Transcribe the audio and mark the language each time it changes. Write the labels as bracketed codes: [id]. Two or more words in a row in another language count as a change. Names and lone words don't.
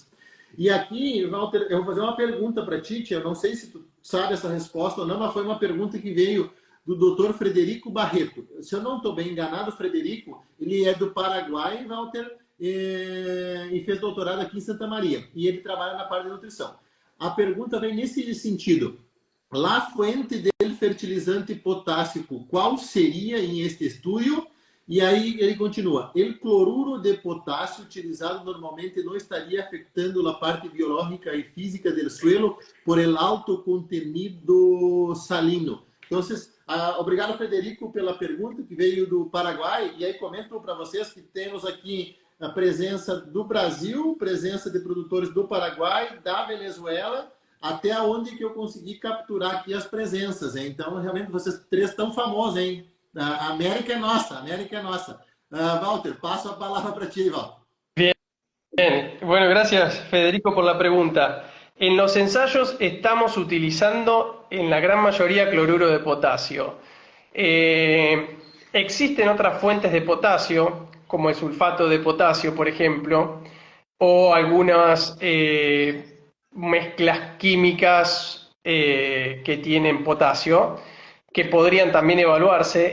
[pt] E aqui, Walter, eu vou fazer uma pergunta para ti, eu não sei se tu sabe essa resposta ou não, mas foi uma pergunta que veio do Dr. Frederico Barreto. Se eu não estou bem enganado, Frederico, ele é do Paraguai, Walter, e fez doutorado aqui em Santa Maria. E ele trabalha na parte de nutrição. A pergunta vem nesse sentido. [es] La fuente del fertilizante potássico, [pt] qual seria em este estudo? E aí ele continua. O cloruro de potássio utilizado normalmente não estaria afetando a parte biológica e física do suelo por el alto contenido salino. Então, obrigado, Frederico, pela pergunta que veio do Paraguai. E aí comento para vocês que temos aqui a presença do Brasil, presença de produtores do Paraguai, da Venezuela, até onde que eu consegui capturar aqui as presenças, hein? Então, realmente, vocês três estão famosos, hein? A América é nossa, a América é nossa. Walter, passo a palavra para ti, Walter. [es] Bien, bueno, gracias Federico por la pregunta. En los ensayos estamos utilizando en la gran mayoría cloruro de potasio. Existen otras fuentes de potasio, como el sulfato de potasio, por ejemplo, o algunas mezclas químicas que tienen potasio, que podrían también evaluarse.